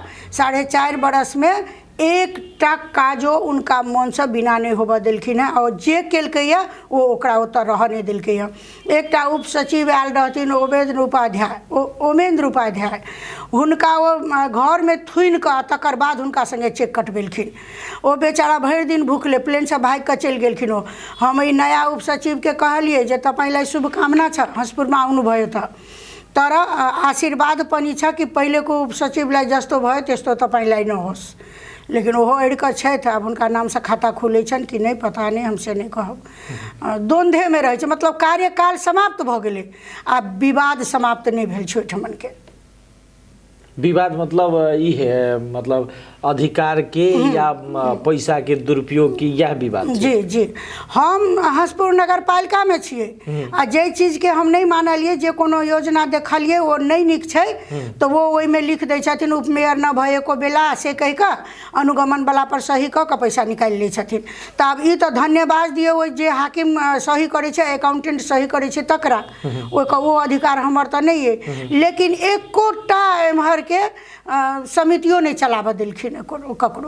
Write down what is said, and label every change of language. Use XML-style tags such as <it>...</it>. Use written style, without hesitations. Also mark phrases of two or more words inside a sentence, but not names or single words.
<mai>4.5 बरस में एकटा काजो उनका मन से बिना नहीं होबऽ देलखिन है और जे केलकैया वो ओकरा ओतऽ रह नहीं देलकैया। एकटा उप सचिव आयल रहथिन ओमेंद्र उपाध्याय, हुनका वो घर में थुनि कऽ तकर बाद हुनका संगे चेक कटबेलखिन। ओ बेचारा भरि दिन भूखले प्लेन से भागि कऽ चलि गेलखिन। ओ हम ई नया उप सचिव के कहलिए जे</mai> <ne>तपाईँलाई शुभकामना छ, हंसपुरमा आउनुभयो तर आशीर्वाद पनि छ कि पहिलेको उप सचिवलाई जस्तो भयो त्यस्तो तपाईँलाई नहोस्।</ne> <mai>लेकिन ओहो अड़िकऽ छथि, आब हुनका नाम से खाता खुलै छनि कि नहीं पता नहीं, हमसे नहीं कहब। द्वंद्वे में रहै छै, मतलब कार्यकाल समाप्त भऽ गेलै आ विवाद समाप्त नहीं भेल छै ओहिठमन के। विवाद मतलब ई है, मतलब अधिकार के या पैसा के दुरुपयोग की यह विवाद? जी जी, हम हंसपुर नगर पालिका में छिए आ जे चीज के हम नहीं मानलिए, जे कोनो योजना देखलिए वो नहीं नीक छै तो वो ओहि में लिख दै छथिन उपमेयर</mai> <ne>न भएको बेला</ne> <mai>से कहि कऽ अनुगमन वाला पर सही कऽ कऽ पैसा निकालि लै छथिन। तऽ आब ई तऽ धन्यवाद दियौ ओ जे हाकिम सही करै छै, अकाउंटेंट सही करै छै तकरा, वो अधिकार हमर तऽ नहीं है। लेकिन एकोटा एम्हर के समितियों नहीं चलाबऽ देलखिन ककरो।</mai>